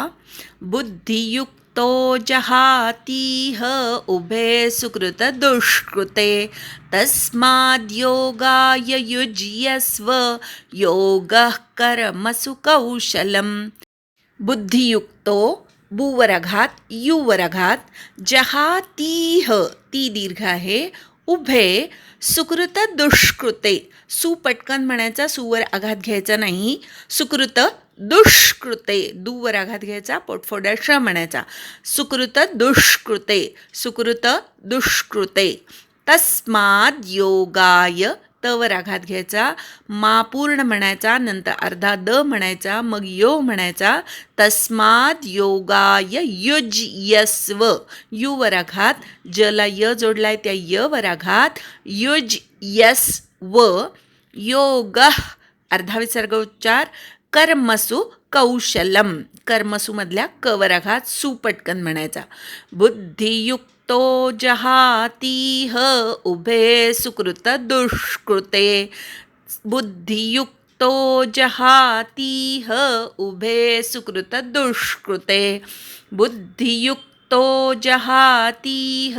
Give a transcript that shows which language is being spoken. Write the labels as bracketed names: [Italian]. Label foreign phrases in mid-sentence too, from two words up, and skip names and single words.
[Sanskrit] बुद्धियुक्तो जहातीह उभे सुकृत दुष्कृते तस्माद्योगाय युज्यस्व योगः कर्मसु कौशलम्. [Marathi] बुद्धियुक्तो बुवरघात युवरघात जहातीह ती दीर्घ आहे [Sanskrit] उभे सुकृत दुष्कृते [Marathi] सु पटकन म्हणायचा सुवर आघात घ्यायचा नाही. [Sanskrit] सुकृत दुष्कृते [Marathi] दूवर आघात घ्यायचा पोटफोड्या श म्हणायचा. [Sanskrit] सुकृत दुष्कृते सुकृत दुष्कृते तस्माद योगाय [Marathi] तवर आघात घ्यायचा मा पूर्ण म्हणायचा नंतर अर्धा द म्हणायचा मग यो म्हणायचा. [Sanskrit] तस्माद योगाय युज्यस्व [Marathi] युवर आघात जला य जोडलाय त्या य वर आघात [Sanskrit] युज्यस्व योग [Marathi] अर्धा विसर्ग उच्चार [Sanskrit] कर्मसु कौशलम [Marathi] कर्मसु मधल्या क वर आघात सु पटकन म्हणायचा. [Sanskrit] बुद्धियुक्तो जहातीह उभे सुकृत दुष्कृते बुद्धियुक्तो जहातीह उभे सुकृत दुष्कृते बुद्धियुक्तो जहातीह